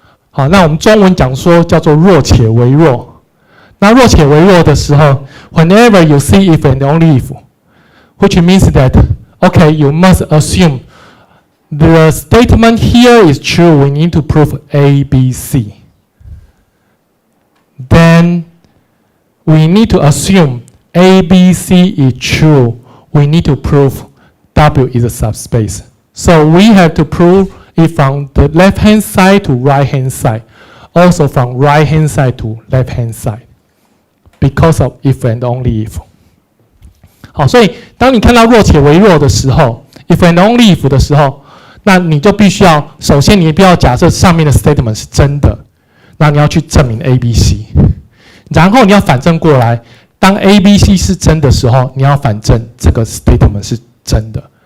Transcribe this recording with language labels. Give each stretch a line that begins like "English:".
Chinese: 好，那我们中文讲说叫做弱且为弱。那弱且为弱的时候
English: ，whenever you see if and only if, which means that okay, you must assume the statement here is true. We need to prove A, B, C. Then we need to assume A, B, C is true. We need to prove W is a subspace. So we have to prove it from the left-hand side to right-hand side, also from right-hand side to left-hand side, because of if and only if.
Chinese: 好，所以当你看到弱且为弱的时候 ，
English: if and only if
Chinese: 的时候，那你就必须要首先你必须要假设上面的 statement 是真的，那你要去证明 A、B、C， 然后你要反证过来当 A、B、C 是真的时候，你要反证这个 statement 是真的。